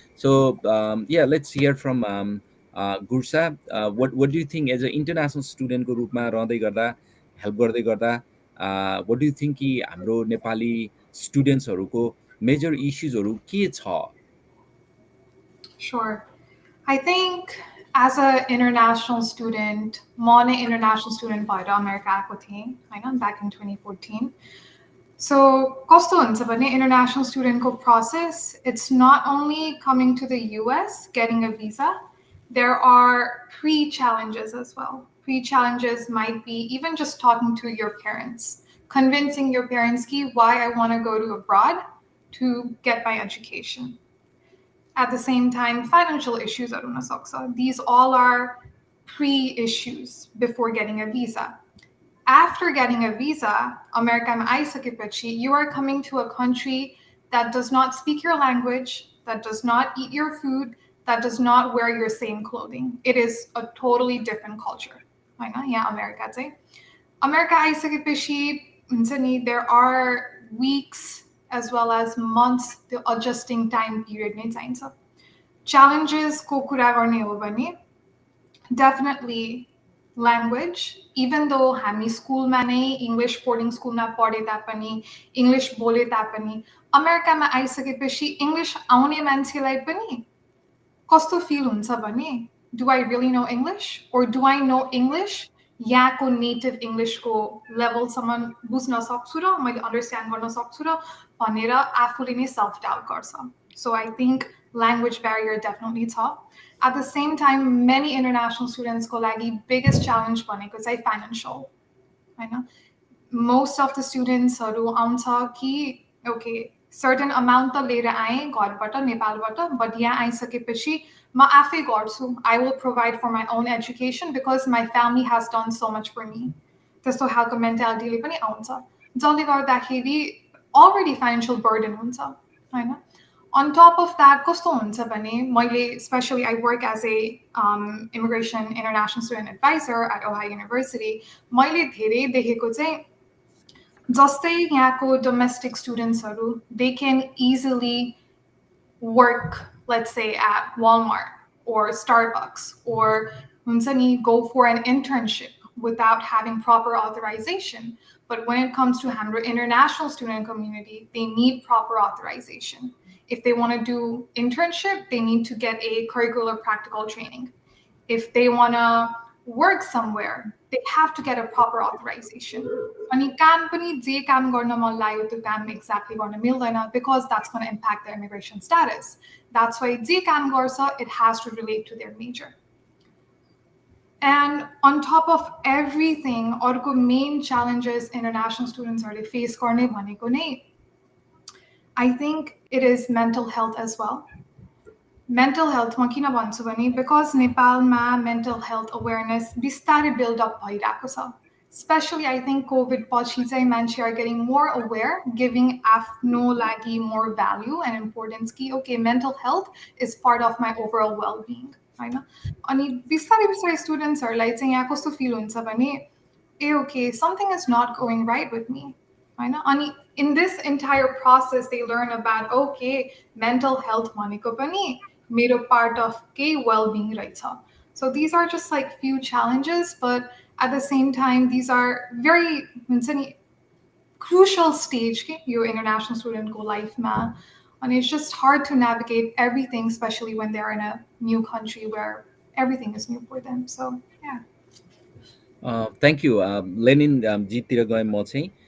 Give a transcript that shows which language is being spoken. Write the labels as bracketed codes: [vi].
[en] so yeah let's hear from Gursa, what do you think as a international स्टुडेन्टको [ne] रूपमा रहँदै गर्दा, [en] help गर्दै गर्दा, what do you think [ne] कि हाम्रो नेपाली [en] स्टुडेन्ट्सहरूको मेजर इस्युजहरू के छ? Sure. I think as an international student, [ne] म नै international student भएर अमेरिका आएको थिएँ हैन, [en] back in 2014. So [ne] कस्तो हुन्छ भने [en] international student को process, it's not only coming to the US, getting a visa, there are pre-challenges as well. Pre-challenges might be even just talking to your parents, convincing your parents ki why I want to go to abroad to get my education. At the same time, financial issues, these all are pre-issues before getting a visa. After getting a visa, American Aisakipachi, you are coming to a country that does not speak your language, that does not eat your food, that does not wear your same clothing. It is a totally different culture. Yeah, America. America Aisakipachi, there are weeks as well as months, the adjusting time period. [ne] Challenges ko kura गर्ने हो भने definitely language, even though हामी स्कुलमा नै English boarding स्कुलमा पढे तापनि, English बोले तापनि, अमेरिकामा आइसकेपछि English आउने मान्छेलाई पनि कस्तो feel हुन्छ भने, [en] do I really know English, [ne] or do I know English यहाँको native English को level सम्म बुझ्न सक्छु र मैले understand गर्न सक्छु र भनेर आफूले नै self doubt गर्छ. [en] So I think language barrier definitely छ. At the same time, many international students को लागि biggest challenge [ne] भनेको चाहिँ [en] financial. [ne] हैन, [en] most of the students [ne] हरू आउँछ कि okay, [en] certain amount [ne] त लिएर आएँ घरबाट नेपालबाट, but यहाँ आइसकेपछि म आफै गर्छु. [en] I will provide for my own education because my family has done so much for me. [ne] त्यस्तो खालको मेन्टालिटीले पनि आउँछ, जसले गर्दाखेरि [en] already financial burden [ne] हुन्छ हैन. [en] On top of that, [ne] कस्तो हुन्छ भने मैले, [en] especially I work as a immigration international student advisor at Ohio University, मैले धेरै देखेको चाहिँ जस्तै यहाँको domestic studentsहरू, they can easily work, let's say at Walmart or Starbucks, or [ne] हुन्छ नि, [en] go for an internship without having proper authorization. But when it comes to हाम्रो international student community, they need proper authorization. If they want to do internship, they need to get a curricular practical training. If they want to work somewhere, they have to get a proper authorization. [ne] अनि काम पनि जे काम गर्न मन लाग्यो त्यो काम exactly गर्न मिल्दैन, [en] because that's going to impact their immigration status. That's why [ne] जे काम गर्छ, [en] it has to relate to their major. And on top of everything, अर्को main challenges international students are face [ne] गर्ने भनेको नै, [en] I think it is mental health as well. [ne] Mental health ma kina भन्छु भने because नेपालमा mental health awareness बिस्तारै build up भइरहेको छ. [en] Especially I think COVID [ne] पछि चाहिँ मान्छे [en] are getting more aware, giving [ne] आफ्नो लागि [en] more value and importance कि okay, mental health is part of my overall well-being. [ne] हैन, अनि बिस्तारै बिस्तारै स्टुडेन्ट्सहरूलाई चाहिँ यहाँ कस्तो फिल हुन्छ भने ए okay, [en] something is not going right with me. अनि in this entire process they learn about okay, mental health [ne] भनेको पनि मेरो [en] part of के well-being रहेछ. So these are just like few challenges, but at the same time these are very [ne] हुन्छ नि [en] crucial stage के यो international student को life मा. And it's just hard to navigate everything, especially when they're in a new country where everything is new for them. So yeah. [ne] Thank you Lenin जीतिर गएँ म चाहिँ।